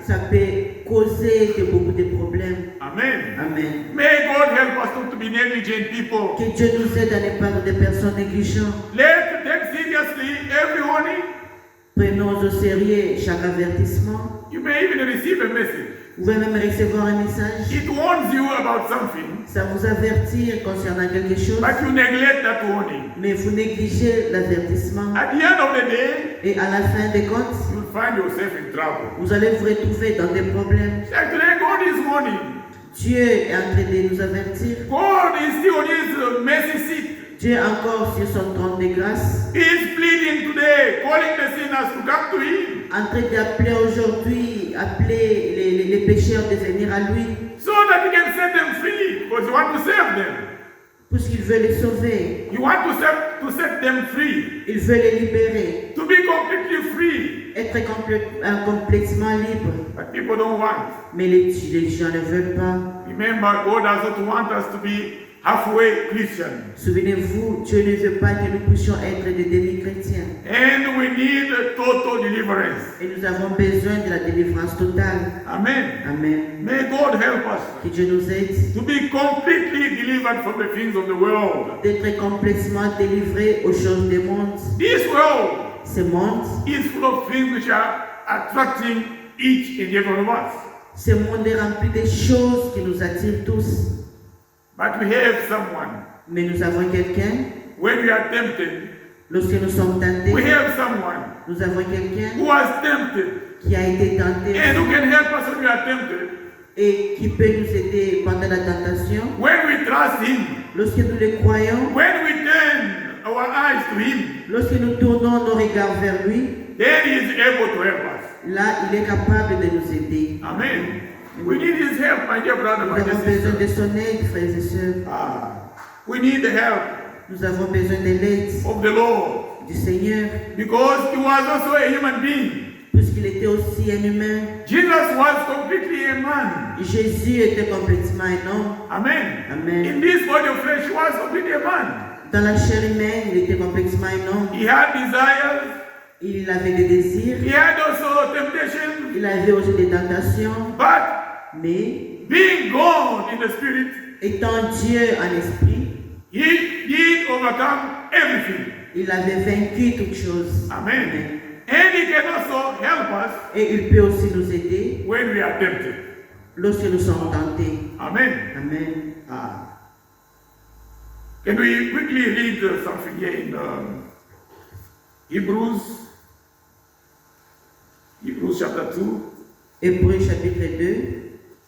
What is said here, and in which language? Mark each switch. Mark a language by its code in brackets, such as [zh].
[fr] ça peut causer beaucoup de problèmes. Amen. Amen. [en] May God help us not to be negligent people. [fr] Que Dieu nous aide à ne pas être des personnes négligentes. [en] Let's take seriously every warning. [fr] Prenons au sérieux chaque avertissement. [en] You may even receive a message. [fr] Vous pouvez même recevoir un message. [en] It warns you about something, [fr] Ça vous avertit concernant quelque chose, [en] but you neglect that warning. [fr] mais vous négligez l'avertissement. [en] At the end of the day, [fr] Et à la fin des comptes, [en] you'll find yourself in trouble. [fr] vous allez vous retrouver dans des problèmes. [en] Actually, God is warning. [fr] Dieu est en train de nous avertir. [en] God is still on his mercy seat. [fr] Dieu est encore sur son trône de grâce, [en] He is pleading today, calling the sinners to come to him, [fr] en train d'appeler aujourd'hui, appeler les pécheurs de venir à lui, [en] so that he can set them free, because you want to save them. [fr] puisqu'il veut les sauver. [en] You want to set them free, [fr] Il veut les libérer, [en] to be completely free. [fr] être complètement libre. [en] But people don't want. [fr] Mais les gens ne veulent pas. [en] Remember, God does not want us to be halfway Christians. [fr] Souvenez-vous, Dieu ne veut pas que nous puissions être des demi-chrétiens. [en] And we need a total deliverance. [fr] Et nous avons besoin de la délivrance totale. Amen. Amen. [en] May God help us [fr] Que Dieu nous aide [en] to be completely delivered from the things of the world. [fr] d'être complètement délivrés aux choses du monde. [en] This world [fr] Ce monde, [en] is full of things which are attracting each and every one of us. [fr] ce monde est rempli de choses qui nous attirent tous. [en] But we have someone. [fr] Mais nous avons quelqu'un, [en] When we are tempted, [fr] lorsque nous sommes tentés, [en] we have someone [fr] nous avons quelqu'un [en] who was tempted [fr] qui a été tenté [en] and who can help us when we are tempted. [fr] et qui peut nous aider pendant la tentation. [en] When we trust him, [fr] Lorsque nous le croyons, [en] when we turn our eyes to him, [fr] lorsque nous tournons nos regards vers lui, [en] then he is able to help us. [fr] là, il est capable de nous aider. Amen. [en] We need his help, my dear brother, [fr] Nous [en] my dear [fr] avons besoin [en] sister. [fr] de son aide, frères et sœurs. [en] We need the help [fr] Nous avons besoin de l'aide [en] of the Lord [fr] du Seigneur, [en] because he was also a human being. [fr] puisqu'il était aussi un humain. [en] Jesus was completely a man. [fr] Jésus était complètement un homme. Amen. Amen. [en] In this body of flesh, he was completely a man. [fr] Dans la chair humaine, il était complètement un homme. [en] He had desires. [fr] Il avait des désirs, [en] He had also temptations. [fr] il avait aussi des tentations, [en] But [fr] mais [en] being God in the spirit, [fr] étant Dieu en esprit, [en] he did overcome everything. [fr] il avait vaincu toutes choses. [en] Amen. And he can also help us [fr] Et il peut aussi nous aider [en] when we are tempted. [fr] lorsque nous sommes tentés. Amen. Amen. [en] Can we quickly read something here in Hebrews Hebrews chapter 2. [fr] Hébreux chapitre 2.